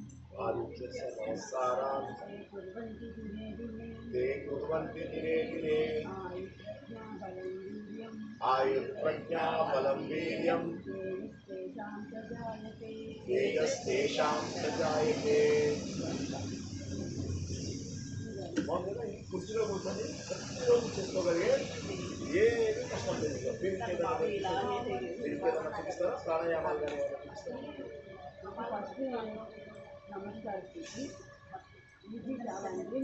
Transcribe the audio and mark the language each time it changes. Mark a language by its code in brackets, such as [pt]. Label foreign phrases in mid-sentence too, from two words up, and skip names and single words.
[sa] आदित्यस्य नमस्कारान् कुर्वन्ति दिने दिने ते कुर्वन्ति दिने दिने आयुर्प्रज्ञाबलं वीर्यं तेजस्तेषां प्रजायते [te] కుర్చీలో కూర్చొని ప్రతిరోజు చేసుకోగలిగే ఏది కష్టం లేదు. దీనికి ఏదైనా చూపిస్తారా? ప్రాణాయామాలు కానీ ఏమైనా చూపిస్తారా? ఫస్ట్ నమస్కార స్థితి ఇది చాలా అండి.